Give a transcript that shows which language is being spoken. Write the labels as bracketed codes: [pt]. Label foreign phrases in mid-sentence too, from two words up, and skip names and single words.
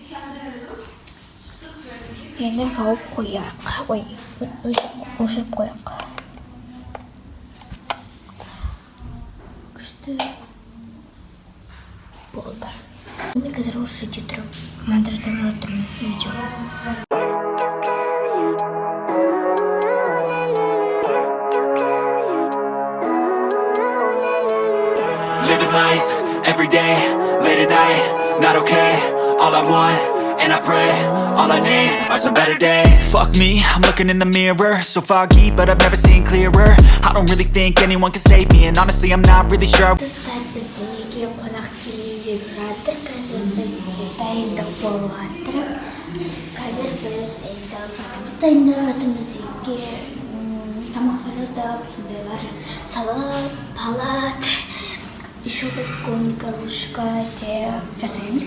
[kk] Енді жауып қояқ. Ой, өшіріп қояқ. Күшті болды. Мен қазір осы жерде тұрып монтаждап жатырмын видео. [en] Living life, every day, late at night, not okay. All I want, and I pray, all I need are some better days. Fuck me, I'm looking in the mirror, so foggy, but I've never seen clearer. I don't really think anyone can save me, and honestly I'm not really sure. [kk] Достар, біздің үйге қонақ келіп жатыр. Қазір біз дайындық болып жатыр. Қазір біз дайындап жатырмыз үйге. Тамақтар жасап, сондайлар салат, палат. Еще біз комментарий жасаймыз.